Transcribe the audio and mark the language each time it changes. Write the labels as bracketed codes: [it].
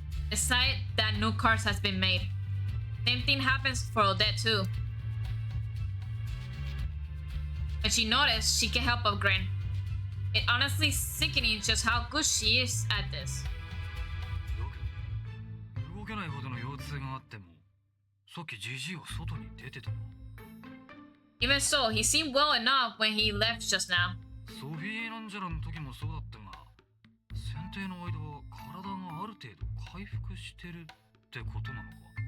[en] Decide that new cards has been made. Same thing happens for Odette too. When she noticed, she can't help but grin. It honestly sickening just how good she is at this. [ja] 動けないほどの腰痛があっても、さっきジジイは外に出てたな。 [en] Even so, he seemed well enough when he left just now. [ja] ソフィー・ランジャラの時もそうだったが、選定の間は体がある程度回復してるってことなのか。